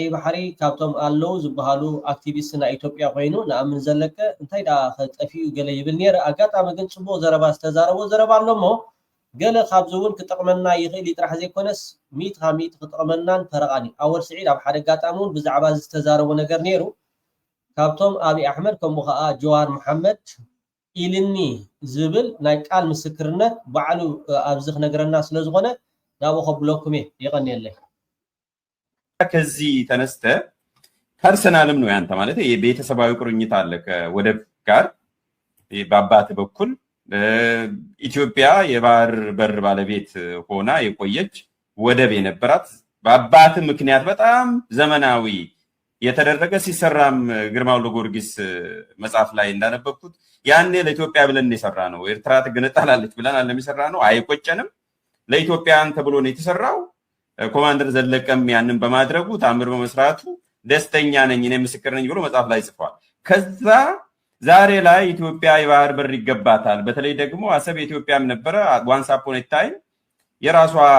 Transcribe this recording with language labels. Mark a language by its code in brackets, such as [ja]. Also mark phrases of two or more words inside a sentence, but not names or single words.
[ti] ባሕሪ ካብቶም ኣለዉ ዝበሃሉ ኣክቲቪስት ናይ ኢትዮጵያ ኮይኑ ንኣምን ዘለቀ እንታይ ዳ ከጠፊኡ ገለ ይብል ነይረ ኣጋጣሚ ግን ጽቡቕ ዘረባ ዝተዛረቦ ዘረባ ኣሎ እሞ ገለ ካብዚ እውን ክጠቕመና ይኽእል ጥራሕ ዘይኮነስ 100% ክጠቕመናን ተረቓኒ ኣወል ስዒድ ኣብ ሓደ ኣጋጣሚ እውን ብዛዕባ ዝተዛረቦ ነገር ነይሩ ካብቶም ኣብይ ኣሕመድ ከምኡ ከዓ ጀዋር መሐመድ ኢልኒ ዝብል ናይ ቃል ምስክርነት ባዕሉ ኣብዚ ክነግረና ስለ ዝኾነ ናብኡ ከብለኩም ይቐኒየለይ [am] ከዚህ ተነስተ ፐርሰናልም ነው ያንተ ማለት የቤተሰባዊ ቁርኝት አለ ከወደብ ጋር በአባት በኩል ኢትዮጵያ የባህር በር ባለቤት ሆና የቆየች ወደብ የነበራት በአባት ምክንያት በጣም ዘመናዊ የተደረገ ሲሰራም ግርማው ለጊዮርጊስ መጽሐፍ ላይ እንዳነበብኩት ያኔ ለኢትዮጵያ ብለን የሰራ ነው ኤርትራ ትገነጣላለች ብለን አለም የሰራ ነው አይቆጨንም ለኢትዮጵያን ተብሎ ነው የተሰራው ኮማንደር ዘለቀም ያንን በማድረጉ ታምር በመስራቱ ደስተኛ ነኝ እኔ ምስክር ነኝ ብሎ መጽሐፍ ላይ ጽፏል ከዛ ዛሬ ላይ ኢትዮጵያ የባህር በር ይገባታል በተለይ ደግሞ አሰብ ኢትዮጵያም ነበረ [en] once upon a time [am] የራሷ